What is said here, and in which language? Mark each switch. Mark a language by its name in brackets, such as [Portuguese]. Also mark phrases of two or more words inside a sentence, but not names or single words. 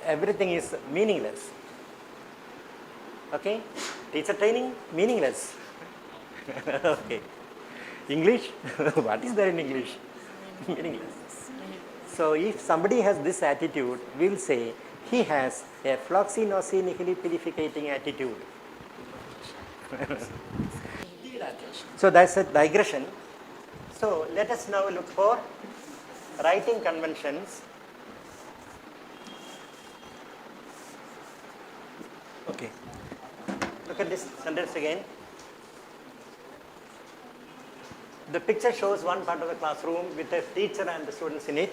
[English] Everything is meaningless. Okay? Teacher training, meaningless. Okay. English, what is there in English? Meaningless. So if somebody has this attitude, we will say he has a floxy nosy nihili pilificating attitude. So that's a digression. So let us now look for writing conventions. Okay. Look at this sentence again. The picture shows one part of the classroom with a teacher and the students in it.